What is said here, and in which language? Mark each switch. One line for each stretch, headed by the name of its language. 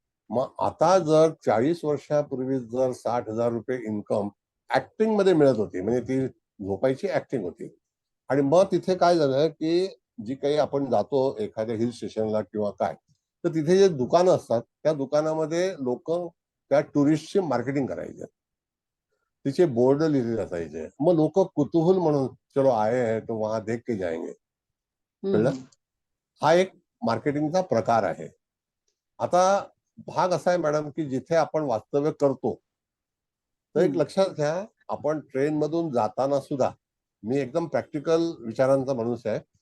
Marathi: मग आता जर 40 वर्षापूर्वी जर ₹60,000 इन्कम ऍक्टिंग मध्ये मिळत होती, म्हणजे ती झोपायची ऍक्टिंग होती. आणि मग तिथे काय झालं, की जी काही आपण जातो एखाद्या हिल स्टेशनला किंवा काय, तर तिथे जे दुकानं असतात त्या दुकानामध्ये लोक त्या टुरिस्टची मार्केटिंग करायचे. तिचे बोर्ड लिहिलेले असायचे. मग लोक कुतूहल म्हणून
Hindi: चलो आए हैं तो वहां देख के जाएंगे.
Marathi: कळलं? हा एक मार्केटिंगचा प्रकार आहे. आता भाग असा आहे मॅडम, की जिथे आपण वास्तव्य करतो, तर एक लक्षात घ्या, आपण ट्रेन मधून जाताना सुद्धा, मी एकदम प्रॅक्टिकल विचारांचा माणूस आहे.